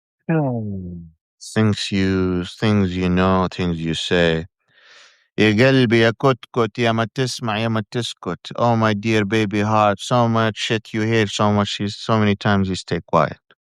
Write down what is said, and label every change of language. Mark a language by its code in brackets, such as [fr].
[en] Hmm. Things you know, things you say. [ar] يا قلبي يا كتكت يا ما تسمع يا ما تسكت. [en] Oh my dear baby heart, so much shit you hear, so many times you stay quiet.